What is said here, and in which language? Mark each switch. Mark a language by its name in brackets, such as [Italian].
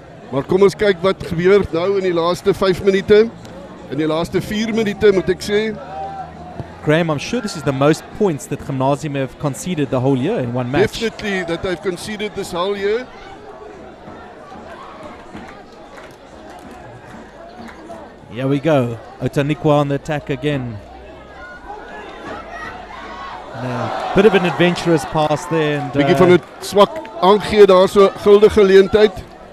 [Afrikaans] Maar kom ons kyk wat gebeur nou in die laaste 5 minute. In die laaste 4 minute moet ek sê. [English] Graham, I'm sure this is the most points that Gymnasium have conceded the whole year in one match. Definitely that they've conceded this whole year. Here we go. Outeniqua on the attack again. Bit of an adventurous pass there. And, [Afrikaans] bietjie van 'n swak aangee daar so guldige geleentheid.